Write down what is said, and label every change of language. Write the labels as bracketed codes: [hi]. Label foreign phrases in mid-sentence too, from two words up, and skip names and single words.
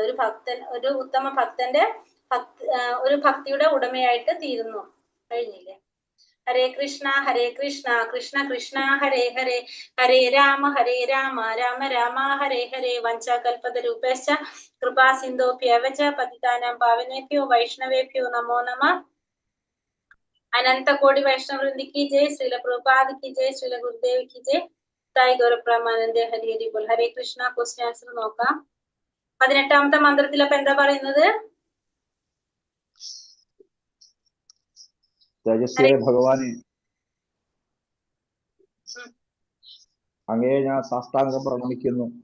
[ml] ഒരു ഉത്തമ ഭക്തന്റെ ഒരു ഭക്തിയുടെ ഉടമയായിട്ട് തീരുന്നു. കഴിഞ്ഞില്ലേ? [sa] ഹരേ കൃഷ്ണ കൃഷ്ണ കൃഷ്ണ ഹരേ ഹരേ, ഹരേ രാമ രാമ രാമ ഹരേ ഹരേ. വഞ്ചാകൽപതരൂപേശ്ച കൃപാ സിന്ധോഭ്യവച പതിതാനാം പാവനേഭ്യോ വൈഷ്ണവേഭ്യോ നമോ നമഃ. [hi] അനന്ത കോടി വൈഷ്ണവൃന്ദി की जय, श्रील प्रभुपाद की जय, श्रील गुरुदेव की जय, [bn] জয় গৌরপ্রেমানন্দে হরি হরি বোল. [sa] ഹരേ കൃഷ്ണ. [en] question answer [ml] നോക്കാം. 18ാമത്തെ മന്ത്രത്തിൽ അപ്പൊ എന്താ പറയുന്നത്? തേജസ്വിയായ ഭഗവാനെ, അങ്ങയെ ഞാൻ സാഷ്ടാംഗം പ്രണമിക്കുന്നു.